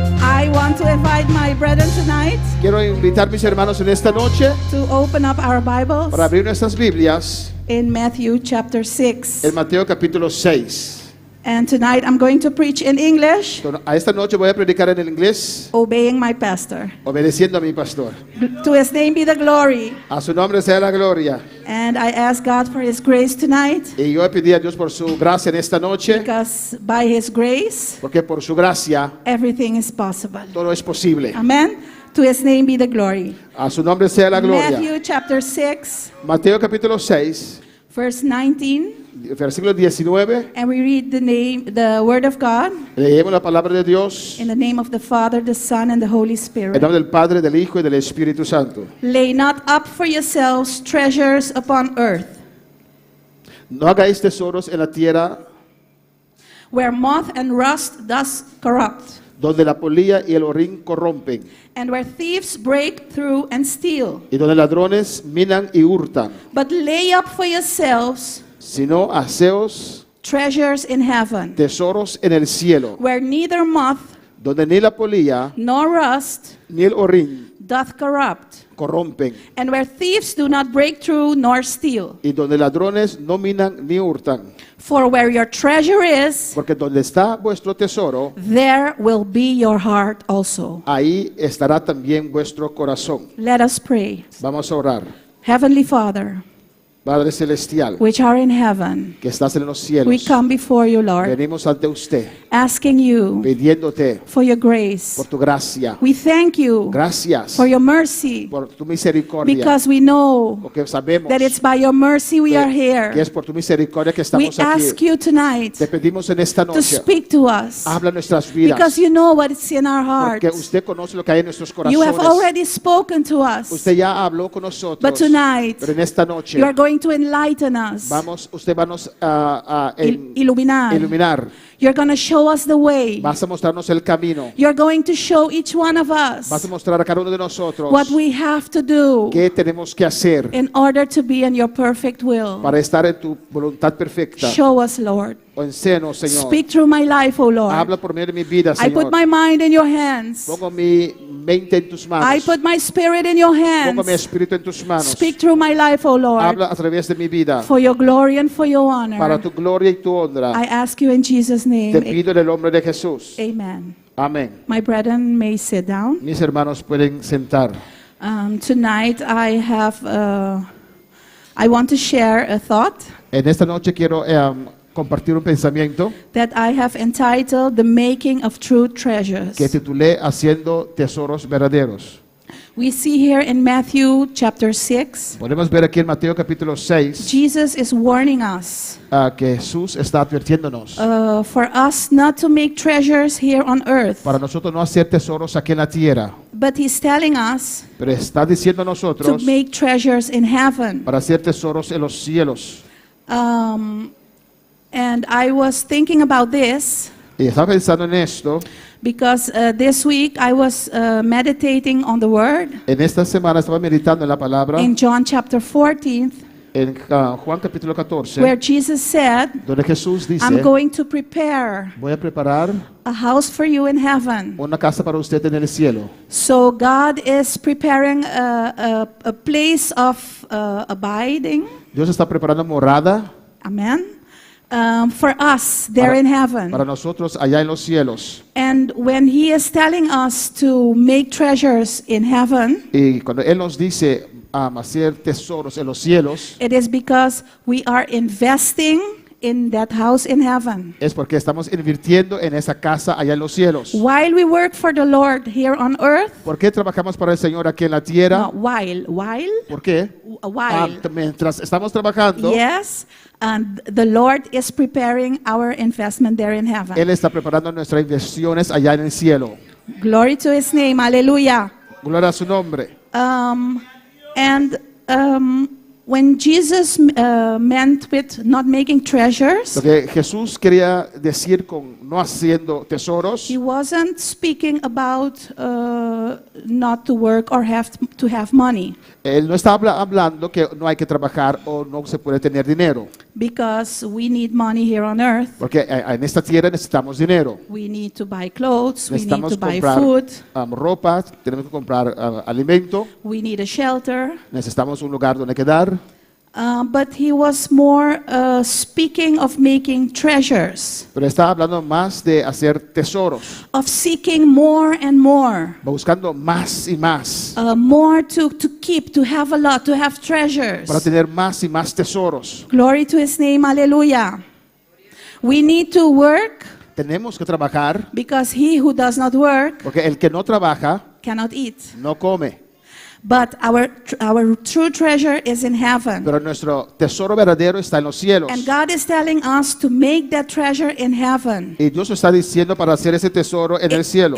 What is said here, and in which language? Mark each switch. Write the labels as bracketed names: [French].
[English] I want to invite my brethren tonight [Spanish] Quiero invitar a mis hermanos en esta noche [English] to open up our Bibles [Spanish] para abrir nuestras Biblias [English] in Matthew chapter 6. [Spanish] en Mateo capítulo 6. [English] And tonight I'm going to preach in English, [Spanish] A esta noche voy a predicar en el inglés, [English] obeying my pastor. [Spanish] obedeciendo a mi pastor. [English] To His name be the glory. [Spanish] A su nombre sea la gloria. [English] And I ask God for His grace tonight, [Spanish] Y yo pedí a Dios por su gracia en esta noche, [English] because by His grace, [Spanish] porque por su gracia [English] everything is possible. [Spanish] todo es posible. [English] Amen. To His name be the glory. [Spanish] A su nombre sea la gloria. [English] Matthew chapter 6, [Spanish] Mateo capítulo 6, [English] verse 19. [Spanish] versículo 19. [English] And we read the word of God [Spanish] Leemos la palabra de Dios [English] in the name of the Father, the Son, and the Holy [Spanish] en [English] Spirit. [Spanish] nombre del Padre, del Hijo y del Espíritu Santo. [English] Lay not up for yourselves treasures upon earth, [Spanish] No hagáis tesoros en la tierra [English] where moth and rust does corrupt, [Spanish] donde la polilla y el orín corrompen, [English] and where thieves break through and steal. [Spanish] y donde ladrones minan y hurtan, [English] But lay up for yourselves [Spanish] sino haceos [English] treasures in heaven, [Spanish] tesoros en el cielo, [English] where neither moth [Spanish] donde ni la polilla [English] nor rust [Spanish] ni el orín [English] doth corrupt, [Spanish] corrompen, [English] and where thieves do not break through nor steal. [Spanish] y donde ladrones no minan ni hurtan. [English] For where your treasure is, [Spanish] Porque donde está vuestro tesoro, [English] there will be your heart also. [Spanish] ahí estará también vuestro corazón. [English] Let us pray. [Spanish] Vamos a orar. [English] Heavenly Father, [Spanish] Padre Celestial, [English] which are in heaven, [Spanish] que estás en los [English] we [Spanish] cielos, [English] come before you, Lord, [Spanish] venimos ante usted, [English] asking you [Spanish] pidiéndote [English] for your grace. [Spanish] por tu gracia. [English] We thank you [Spanish] Gracias [English] for your mercy, [Spanish] por tu misericordia, [English] because we know [Spanish] porque sabemos [English] that it's by your mercy we are [Spanish] que [English] here. [Spanish] es por tu misericordia que [English] We [Spanish] estamos [English] ask [Spanish] aquí. [English] you tonight [Spanish] Te pedimos en esta [English] to [Spanish] noche, [English] speak to us, [Spanish] habla nuestras vidas, [English] because you know what's in our [Spanish] porque [English] hearts. [Spanish] usted conoce lo que hay en nuestros [English] You have [Spanish] corazones. [English] already spoken to us, [Spanish] Usted ya habló con nosotros, [English] but tonight [Spanish] pero en esta noche [English] you are going to enlighten us, [Spanish] usted va a iluminar. iluminar, [English] You're going to show us the way. [Spanish] vas a mostrarnos el camino, [English] You're going to show each one of [Spanish] vas a [English] us [Spanish] mostrar a cada uno de nosotros [English] what we have to do [Spanish] qué tenemos que hacer [English] in order to be in your perfect will. [Spanish] para estar en tu voluntad perfecta. [English] Show us, Lord. [Spanish] Enséñanos, Señor. [English] Speak through my life, O Lord. [Spanish] Habla por medio de mi vida, [English] I put [Spanish] Señor. [English] my mind in your hands. [Spanish] Pongo mi mente en tus manos. [English] I put my spirit in your [Spanish] Pongo mi [English] hands. [Spanish] espíritu en tus manos. [English] Speak through my life, O Lord, [Spanish] Habla a través de mi vida. [English] for your glory and for your [Spanish] Para [English] honor. [Spanish] tu gloria y tu honra. [English] I ask you in Jesus' [Spanish] Te [English] name. [Spanish] pido en el nombre de Jesús. [English] Amen. [Spanish] Amén. [English] My brethren may sit down. [Spanish] Mis hermanos pueden sentar. [English] Tonight I want to share a thought [Spanish] En esta noche quiero compartir un pensamiento [English] that I have entitled The Making of True Treasures. [Spanish] que titulé Haciendo tesoros verdaderos. [English] We see here in Matthew chapter 6, [Spanish] Podemos ver aquí en Mateo capítulo 6 [English] Jesus is warning us [Spanish] que Jesús está advirtiéndonos [English] for us not to make treasures here on earth, [Spanish] para nosotros no hacer tesoros aquí en la tierra, [English] but he's telling us [Spanish] pero está diciendo a [English] to [Spanish] nosotros [English] make treasures in heaven. [Spanish] para hacer tesoros en los cielos. [English] And I was thinking about this [Spanish] Y estaba pensando en esto. [English] because this week I was meditating on the word [Spanish] En esta semana estaba meditando en la palabra [English] in John chapter 14, [Spanish] en Juan capítulo 14, [English] where Jesus said, [Spanish] donde Jesús dice, [English] I'm going to prepare [Spanish] voy a preparar [English] a house for you in heaven. [Spanish] una casa para usted en el cielo. [English] So God is preparing a place of abiding, [Spanish] Dios está preparando morada [English] amen, for us there in heaven. [Spanish] para nosotros allá en los cielos. [English] And when He is telling us to make treasures in heaven, [Spanish] Y cuando Él nos dice hacer tesoros en los cielos, [English] it is because we are investing in that house in heaven. [Spanish] es porque estamos invirtiendo en esa casa allá en los cielos. [English] While we work for the Lord here on earth, [Spanish] ¿Por qué trabajamos para el Señor aquí en la tierra? [English] no, while, [Spanish] ¿Por qué? [English] while, [Spanish] Mientras estamos trabajando, [English] yes, and the Lord is preparing our investment there in heaven. [Spanish] Él está preparando nuestras inversiones allá en el cielo. [English] Glory to His name, hallelujah. [Spanish] Gloria a su nombre. [English] When Jesus meant with not making treasures, [Spanish] Lo que Jesús quería decir con no haciendo tesoros, [English] He wasn't speaking about not to work or have to have money, [Spanish] Él no está hablando que no hay que trabajar o no se puede tener dinero. [English] because we need money here on earth. [Spanish] Porque en esta tierra necesitamos dinero. [English] We need to buy clothes, we need [Spanish] Necesitamos [English] to buy [Spanish] comprar [English] food, [Spanish] ropa, tenemos que comprar alimento, [English] we need a shelter. [Spanish] necesitamos un lugar donde quedar. [English] But He was more speaking of making treasures, [Spanish] Pero está hablando más de hacer tesoros, [English] of seeking more and more. [Spanish] buscando más y más, [English] More to keep, to have a lot, to have treasures. [Spanish] para tener más y más tesoros. [English] Glory to His name, hallelujah. We need to work [Spanish] Tenemos que trabajar, [English] because he who does not work [Spanish] porque el que no trabaja [English] cannot eat. [Spanish] no come. [English] But our true treasure is in heaven. [Spanish] Pero nuestro tesoro verdadero está en los cielos. [English] And God is telling us to make that treasure in heaven. [Spanish] Y Dios está diciendo para hacer ese tesoro en el cielo.